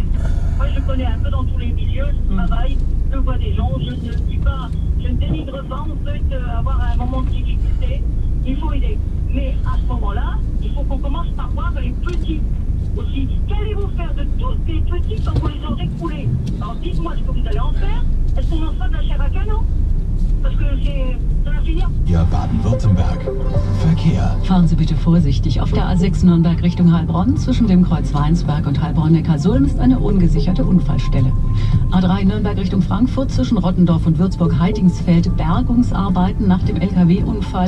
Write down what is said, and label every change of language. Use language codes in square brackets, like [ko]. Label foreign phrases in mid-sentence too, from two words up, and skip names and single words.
[fr] Moi, je connais un peu dans tous les milieux, je travaille, je vois des gens, je ne dis pas, je ne dénigre pas, on peut avoir un moment de difficulté, il faut aider. Mais à ce moment-là, il faut qu'on commence par voir les petits aussi. Qu'allez-vous faire de tous les petits quand vous les aurez coulés? Alors dites-moi ce que vous allez en faire. Est-ce qu'on en fera de la chair à canon? Parce que ça va finir. [de] Ja, Baden-Württemberg. Verkehr. Fahren Sie bitte vorsichtig. Auf der A6 Nürnberg Richtung Heilbronn zwischen dem Kreuz Weinsberg und Heilbronn-Neckarsulm ist eine ungesicherte Unfallstelle. A3 Nürnberg Richtung Frankfurt zwischen Rottendorf und Würzburg-Heidingsfeld Bergungsarbeiten nach dem LKW-Unfall.